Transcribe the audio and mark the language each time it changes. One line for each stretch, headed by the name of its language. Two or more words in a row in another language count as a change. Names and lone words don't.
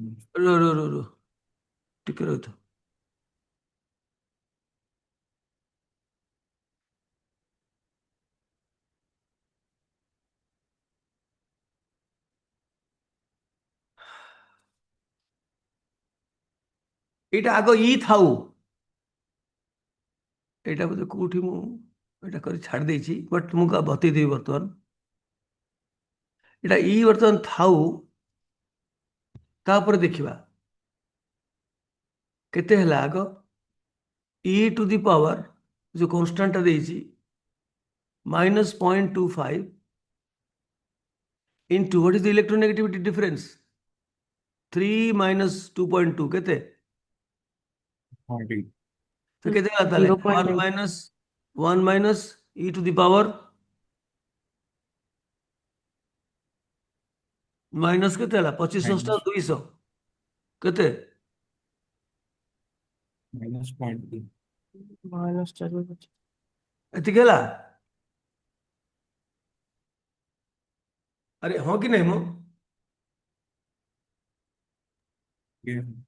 Odia: रो ଟିକେ ରହିଥାଅ ଏଇଟା ଆଗ ଇ ଥାଉ ଏଇଟା ବୋଧେ କୋଉଠି ମୁଁ ଏଇଟା କରି ଛାଡ଼ି ଦେଇଛି ବଟ୍ ମୁଁ ବତେଇଦେବି ବର୍ତ୍ତମାନ ଏଇଟା ଇ ବର୍ତ୍ତମାନ ଥାଉ ତାପରେ ଦେଖିବା କେତେ ହେଲା ଆଗ
English: e to the power
Odia: ଯୋଉ କନଷ୍ଟାଣ୍ଟଟା ଦେଇଛି
English: minus 0.25 into what is the electronegativity difference 3 minus 2.2
Odia: କେତେ
English: 0.8.
Odia: ତ କେତେ ହେଲା ତାହେଲେ 1
English: 0.8. minus e to the power ମାଇନସ୍
Odia: କେତେ ହେଲା 25 ଟା 200 କେତେ
English: -0.2. Minus 10.
Odia: ଏତିକି ହେଲା ଆରେ ହଁ କି ନାହିଁ ମୁଁ
English: Yeah.